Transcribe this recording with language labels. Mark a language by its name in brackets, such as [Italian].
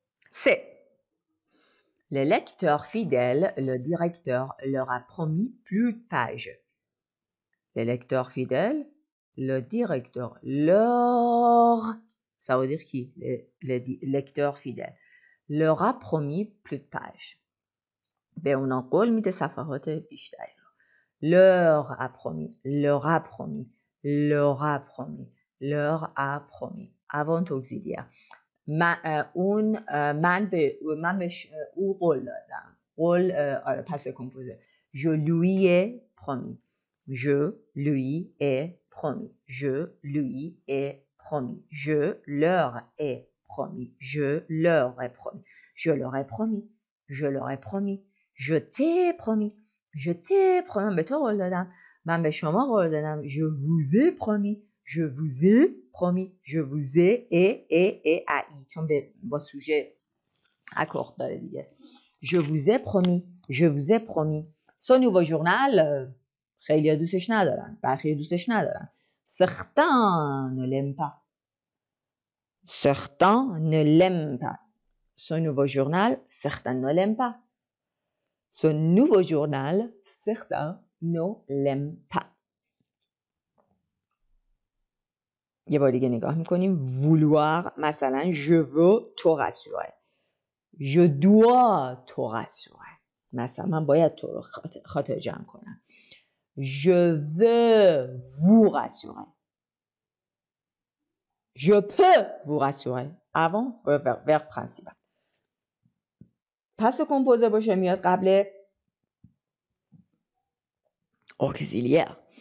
[French] C'est les lecteurs fidèles, le directeur leur a promis plus de pages. Les lecteurs fidèles, le directeur leur, ça veut dire qui? Les lecteurs fidèles, leur a promis plus de pages. [Persian] به اونا قول میده صفحات بیشتری رو. [French] leur a promis, leur a promis, leur a promis, leur a promis. Avant auxiliaire. [Persian] من بهش او قول دادم. قول پس کمپوزه. [French] Je lui ai promis. Je lui ai promis. Je lui ai promis. Je leur ai promis. Je leur ai promis. Je leur ai promis. Je leur ai promis. Je t'ai promis. Je t'ai promis. [Persian] به تو قول دادم. من به شما قول دادم. [French] Je vous ai promis. Je vous ai promis. Je vous ai et ai. [Persian] چون با سوژه اکورد داره دیگه. [French] Je vous ai promis. Je vous ai promis. Ce nouveau journal [Persian] خیلی دوستش ندارن. برخی دوستش ندارن. [French] Certains ne l'aiment pas. Certains ne l'aiment pas. Ce nouveau journal, certains ne l'aiment pas. Ce nouveau journal, certains ne l'aiment pas. [Persian] یه بار دیگه نگاه میکنیم. [French] vouloir مثلا je veux te rassurer. Je dois te rassurer. [Persian] مثلا من باید تو رو خاطر جمع کنم. [French] Je veux vous rassurer. Je peux vous rassurer. Avant, verbe principal. [Persian] پس composé باشه میاد قبل auxiliaire.